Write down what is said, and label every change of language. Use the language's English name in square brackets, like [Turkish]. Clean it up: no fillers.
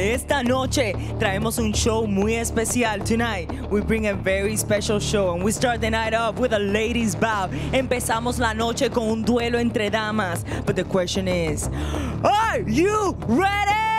[English] Esta noche traemos un show muy especial. [Spanish] Tonight, we bring a very special show and we start the night off with a ladies bout. [English] Empezamos la noche con un duelo entre damas. [Spanish] But the question is, are you ready?